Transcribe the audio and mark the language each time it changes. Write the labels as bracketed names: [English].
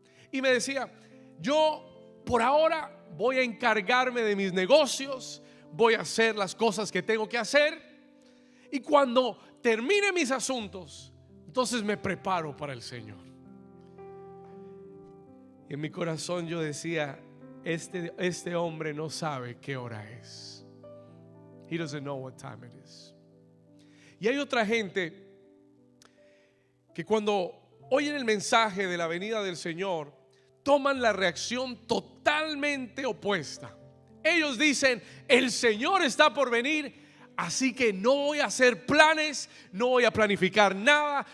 [Spanish] Y me decía: yo por ahora voy a encargarme de mis negocios, voy a hacer las cosas que tengo que hacer, y cuando termine mis asuntos, entonces me preparo para el Señor. Y en mi corazón yo decía: este hombre no sabe qué hora es. [English] He doesn't know what time it is. [Spanish] Y hay otra gente que cuando oyen el mensaje de la venida del Señor, toman la reacción totalmente opuesta. Ellos dicen: el Señor está por venir, así que no voy a hacer planes, no voy a planificar nada.